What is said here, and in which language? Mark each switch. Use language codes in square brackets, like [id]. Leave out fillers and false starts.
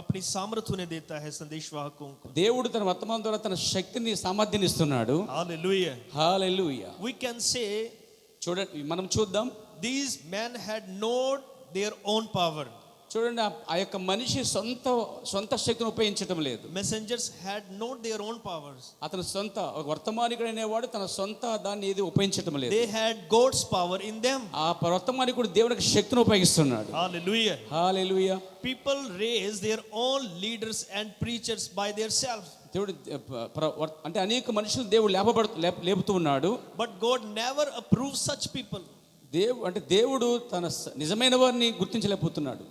[hi] अपनी सामर्थ्य उन्हें देता है संदेशवाहकों को. [te] దేవుడు తన వర్తమానం ద్వారా తన శక్తిని, సామర్థ్యాన్ని ఇస్తున్నాడు. [en] Hallelujah. [te] Hallelujah. [en] We can say, [te] చూడండి, మనం చూద్దాం, [en] these men had known their own power. [te] చూడండి, ఆ యొక్క మనిషి సొంత శక్తిని ఉపయోగించడం లేదు. [en] Messengers had known their own powers. [te] అతను ఒక వర్తమానికుడు అనేవాడు తన సొంత దాన్ని ఏది ఉపయోగించడం లేదు. [en] They had God's power in them. [te] ఆ వర్తమానికుడు దేవునికి శక్తిని ఉపయోగిస్తున్నాడు. [en] Hallelujah. [te] Hallelujah. [en] People raise their own leaders and preachers by themselves. [te] దేవుడు అంటే అనేక మనుషులు దేవుడు లేపుతూ ఉన్నాడు. [en] But God never approves such people. [te] దేవుడు తన నిజమైన వారిని గుర్తించలేకపోతున్నాడు.